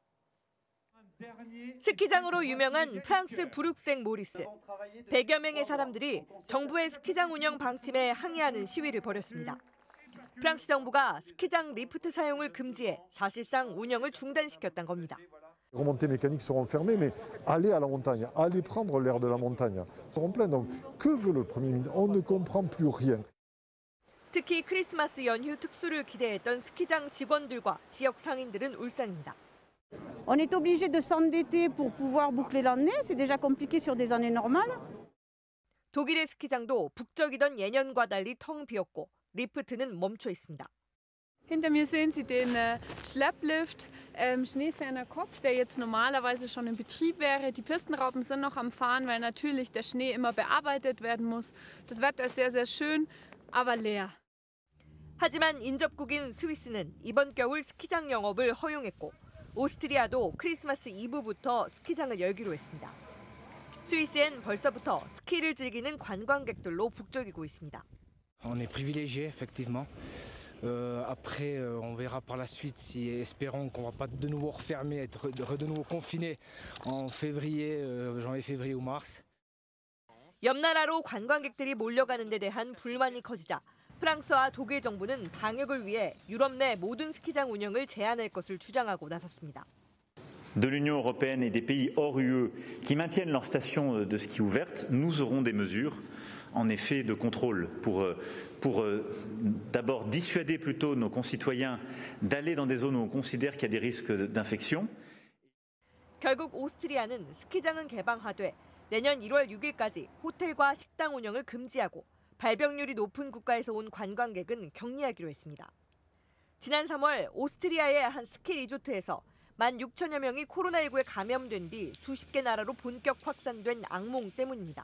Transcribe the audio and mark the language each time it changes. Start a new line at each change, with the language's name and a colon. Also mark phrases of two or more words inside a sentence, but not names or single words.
Korean: 스키장으로 유명한 프랑스 브룩셀 모리스. 100여 명의 사람들이 정부의 스키장 운영 방침에 항의하는 시위를 벌였습니다. 프랑스 정부가 스키장 리프트 사용을 금지해 사실상 운영을 중단시켰다는 겁니다.
French: Les remontées mécaniques seront fermées, mais aller à la montagne, aller prendre l'air de la montagne seront pleines. Donc, que veut le Premier ministre? On ne comprend plus rien.
Korean: 특히 크리스마스 연휴 특수를 기대했던 스키장 직원들과 지역 상인들은 울상입니다.
French: On est obligé de s'endetter pour pouvoir boucler l'année. C'est déjà compliqué sur des années normales.
Korean: 독일의 스키장도 북적이던 예년과 달리 텅 비었고 리프트는 멈춰 있습니다.
German: Hinter mir sehen Sie den Schlepplift Schneeferner Kopf, der jetzt normalerweise schon in Betrieb wäre. Die Pistenraupen sind noch am Fahren, weil natürlich der Schnee immer bearbeitet werden muss. Das Wetter ist sehr, sehr schön, aber leer.
Korean: 하지만 인접국인 스위스는 이번 겨울 스키장 영업을 허용했고 오스트리아도 크리스마스 이브부터 스키장을 열기로 했습니다. 스위스엔 벌써부터 스키를 즐기는 관광객들로 북적이고 있습니다.
French: On est privilégié effectivement. Après, on verra par la suite si espérons qu'on va pas de nouveau refermer, être de nouveau confiné en février, janvier-février ou mars.
Korean: 옆 나라로 관광객들이 몰려가는 데 대한 불만이 커지자 프랑스와 독일 정부는 방역을 위해 유럽 내 모든 스키장 운영을 제한할 것을 주장하고 나섰습니다.
French: De l'Union européenne et des pays hors UE qui maintiennent leurs stations de ski ouvertes, nous aurons des mesures, en effet, de contrôle pour d'abord dissuader plutôt nos concitoyens d'aller dans des zones où on considère qu'il y a des risques d'infection.
Korean: 결국 오스트리아는 스키장은 개방하되 내년 1월 6일까지 호텔과 식당 운영을 금지하고 발병률이 높은 국가에서 온 관광객은 격리하기로 했습니다. 지난 3월 오스트리아의 한 스키 리조트에서 16,000여 명이 코로나19에 감염된 뒤 수십 개 나라로 본격 확산된 악몽 때문입니다.